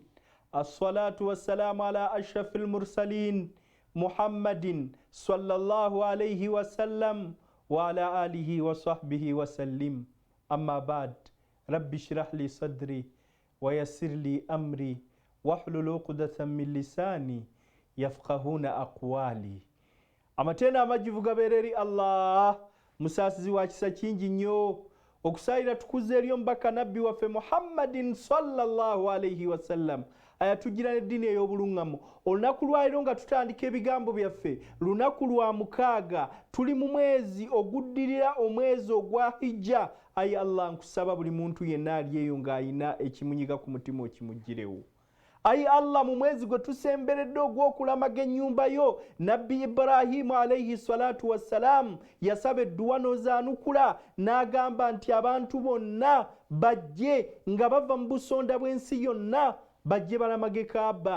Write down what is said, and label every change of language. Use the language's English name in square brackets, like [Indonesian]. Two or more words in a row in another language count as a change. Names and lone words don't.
[Arabic] الصلاة والسلام على أشرف المرسلين محمد صلى الله عليه وسلم وعلى آله وصحبه وسلم. أما بعد، رب اشرح لي صدري ويسر لي أمري واحلل عقدة من لساني يفقهون أقوالي. [Ganda] Amatenda amajivu gabereri Allah musasizi wa kisa kingi nnyo okusayira tukuze eri omubaka nabbi waffe [Arabic] محمد صلى الله عليه وسلم [Ganda] ayatugira n'eddiini ey'obuluŋŋamo. Olunaku lwaliro nga tutandika ebigambo byaffe lunaku lwa mukaaga, tuli mu mwezi oguddirira omwezi ogwa hijja. Ayi Allah, nkusaba buli muntu yenna ali eyo ng'ayina ekimunyiga ku mutima okimuggirewo. Ayi Allah, mu mwezi gwe tusemberedde ogw'okulamaga ennyumba yo, nabbi Ibrahimu [Arabic] عليه الصلاة والسلام [Ganda] yasaba edduwa n'ozaanukula n'agamba nti abantu bonna bajje nga bava mu busonda bw'ensi yonna bajje balamage Kaaba.